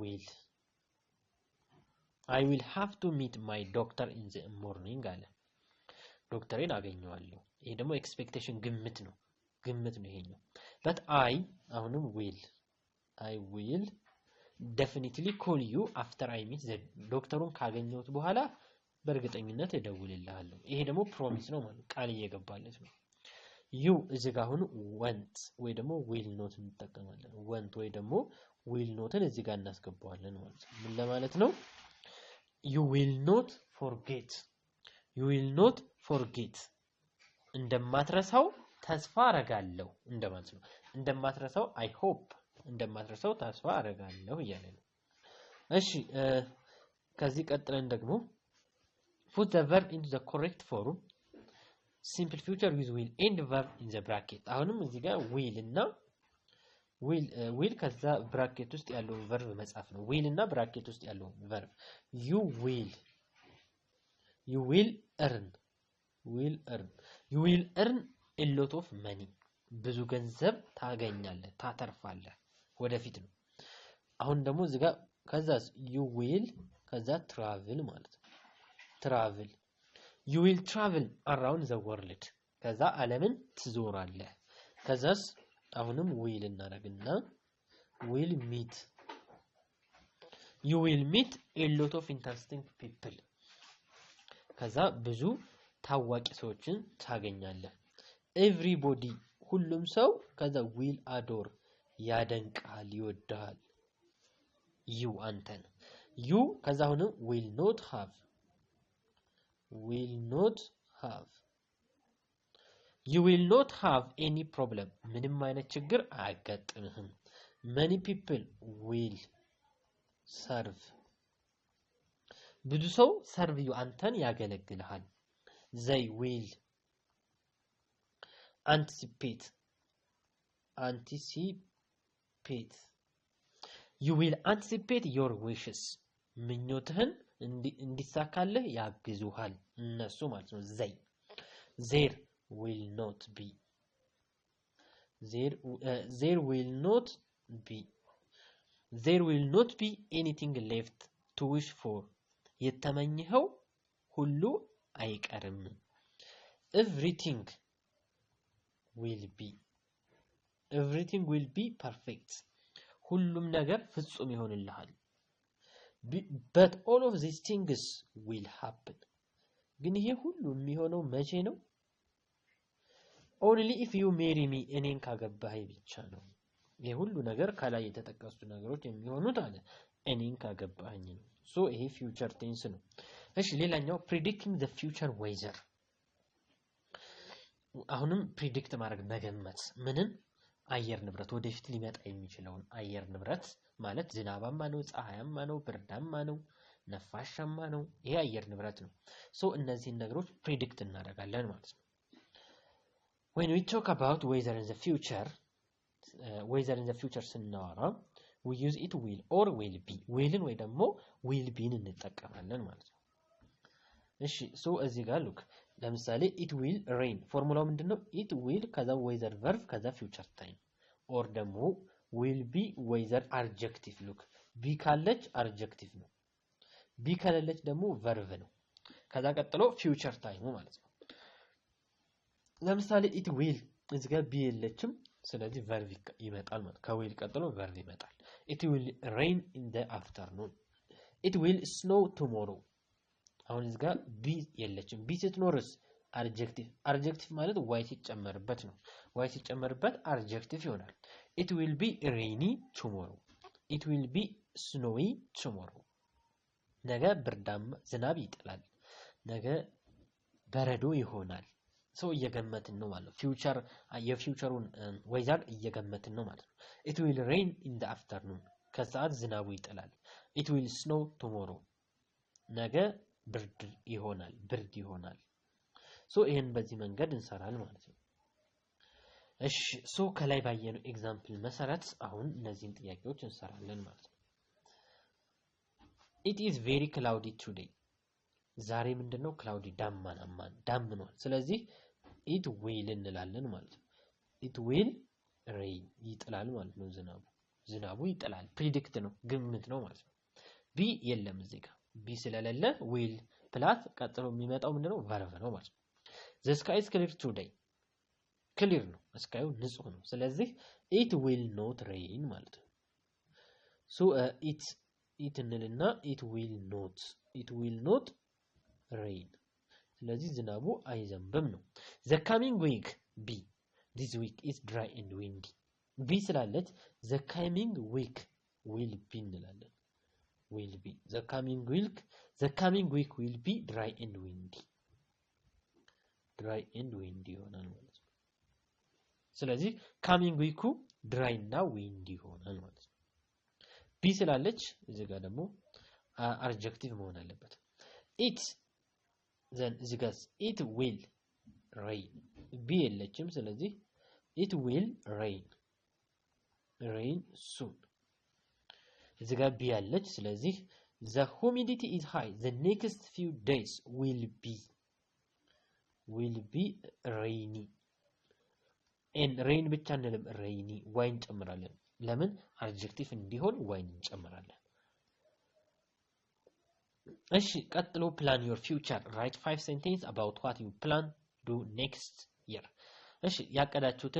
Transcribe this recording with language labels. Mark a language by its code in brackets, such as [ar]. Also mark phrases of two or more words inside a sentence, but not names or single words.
[en] will have to meet my doctor in the morning [am] አለ ዶክተሬን አገኘዋለሁ ይሄ ደግሞ ኤክስፔክቴሽን ግምት ነው ይሄኛው but አሁንም [en] I will definitely call you after I meet the [am] ዶክተሩን ካገኘሁት በኋላ በእርግጠኝነት እደውልልሃለሁ ይሄ ደግሞ ፕሮሚስ ነው ማለት ቃል እየገባለት ነው you እዚህ ጋር አሁን want ወይ ደግሞ [en] will not [am] እንጠቀማለን want ወይ ደግሞ [en] will not [am] ን እዚህ ጋር እናስገባዋለን ማለት ነው ምን ለማለት ነው [en] you will not [am] forget እንደማትረሳው ተስፋ አረጋለሁ እንደማለት ነው እንደማትረሳው [en] I hope [am] እንደማትረሳው ተስፋ አረጋለሁ እያለ ነው እሺ ከዚህ ቀጥለን ደግሞ [en] put the verb into the correct form simple future with will and verb in the bracket [am] አሁንም እዚህ ጋር [en] will እና will [am] ከዛ ብራኬት ውስጥ ያለው [en] verb [am] መጻፍ ነው [en] will [am] እና ብራኬት ውስጥ ያለው [en] verb you will earn a lot of money [am] ብዙ ገንዘብ ታገኛለህ ታተርፋለህ ወደፊት ነው አሁን ደግሞ እዚህ ጋር ከዛስ [en] you will ከዛ travel [am] ማለት ነው [en] travel you will travel around the world [am] ከዛ ዓለምን ትዞራለህ ከዛስ አሁንም [en] will እናደርግና will meet you will meet a lot of interesting people [am] ከዛ ብዙ ታዋቂ ሰዎችን ታገኛለህ everybody ሁሉም ሰው ከዛ [en] will adore [am] ያደንቃል ይወዳል you አንተን you ከዛ አሁንም [en] will not have you will not have any problem [am] ምንም አይነት ችግር አያጋጥምህም [en] many people will serve [am] ብዙ ሰው [en] serve you [am] አንተን ያገለግልሃል [en] they will anticipate you will anticipate your wishes [am] ምኞትህን እንዲሳካልህ ያግዙሃል እነሱ ማለት ነው [en] there will not be anything left to wish for [am] የተመኘኸው ሁሉ አይቀርም [en] everything will be perfect [am] ሁሉም ነገር ፍጹም ይሆንልሃል [en] but all of these things will happen [am] ግን ይሄ ሁሉ የሚሆነው መቼ ነው [en] only if you marry me [am] እኔን ካገባኸኝ ብቻ ነው ይሄ ሁሉ ነገር ከላይ የተጠቀሱ ነገሮች የሚሆኑት አለ እኔን ካገባኸኝ ነው so ይሄ [en] future tense [am] ነው እሺ ሌላኛው [en] predicting the future weather [am] አሁንም predict ማድረግ መገመት ምንን አየር ንብረት ወደፊት ሊመጣ የሚችለውን አየር ንብረት ማለት ዝናባማ ነው ፀሐያማ ነው ብርዳማ ነው ነፋሻማ ነው ይሄ አየር ንብረት ነው so እነዚህን ነገሮች predict እናደርጋለን ማለት ነው [en] when we talk about weather in the [am] future ስናወራ [en] we use it will or will be [am] willን ወይ ደግሞ [en] will be [am] ን እንጠቀማለን ማለት ነው እሺ so እዚህ ጋር look ለምሳሌ [en] it will rain [am] ፎርሙላው ምንድነው [en] it will [am] ከዛ [en] weather verb [am] ከዛ [en] future time or [am] ደግሞ [en] will be weather adjective look be [am] ካለች adjective ነው be ከሌለች ደግሞ verb ነው ከዛ ቀጥሎ [en] future time [am] ማለት ነው ለምሳሌ [en] it will [am] እዚህ ጋር be የለችም ስለዚህ verb ይመጣል ማለት ከwill ቀጥሎ verb ይመጣል [en] it will rain in the afternoon it will snow tomorrow [am] አሁን እዚህ ጋር be የለችም be ስትኖርስ adjective ማለት y ሲጨመርበት ነው y ሲጨመርበት adjective ይሆናል [en] it will be rainy tomorrow it will be snowy tomorrow [am] ነገ ብርዳማ ዝናብ ይጥላል ነገ በረዶ ይሆናል [en] so [am] እየገመትን ነው ማለት future የፊውቸሩን weather እየገመትን ነው ማለት ነው [en] it will rain in the afternoon [am] ከሰዓት ዝናቡ ይጥላል [en] it will snow tomorrow [am] ነገ ብርድ ይሆናል so ይሄን በዚህ መንገድ እንሰራለን ማለት ነው እሺ so ከላይ ባየነው ኤግዛምፕል መሰረት አሁን እነዚህን ጥያቄዎች እንሰራለን ማለት ነው [en] it is very cloudy today [am] ዛሬ ምንድነው cloudy ዳምኗል ስለዚህ [en] it will [am] እንላለን ማለት ነው [en] it will rain [am] ይጥላል ማለት ነው ዝናቡ ይጥላል predict ነው ግምት ነው ማለት ነው be የለም እዚህ ጋር be ስለሌለ will ፕላስ ቀጥሎ የሚመጣው ምንድነው verb ነው ማለት ነው [en] the sky is clear today clear [am] ነው ስካዩ ንጹህ ነው ስለዚህ [en] it will not rain [am] ማለት ነው [en] so it እንልና it will not rain [am] ስለዚህ ዝናቡ አይዘንብም ነው [en] the coming week be this week is dry and windy be ስላለች the coming week will be እንላለን will be the coming week will be dry and windy [am] ይሆናል ማለት ነው ስለዚህ [en] coming week dry [am] እና windy ይሆናል ማለት ነው be ስላለች እዚህ ጋር ደግሞ adjective መሆን አለበት [en] it then [am] እዚህ ጋር [en] it will rain [am] be የለችም ስለዚህ [en] it will rain soon [am] እዚህ ጋር [en] be [am] ያለች ስለዚህ [en] the humidity is high the next few days will be rainy and rain [am] ብቻ እንልም [en] rainy wine [am] ጨምራለን ለምን [en] adjective እንዲሆን wine እንጨምራለን እሺ ቀጥሎ plan your future write 5 sentences about what you plan do next year [am] እሺ ያቀዳችሁትን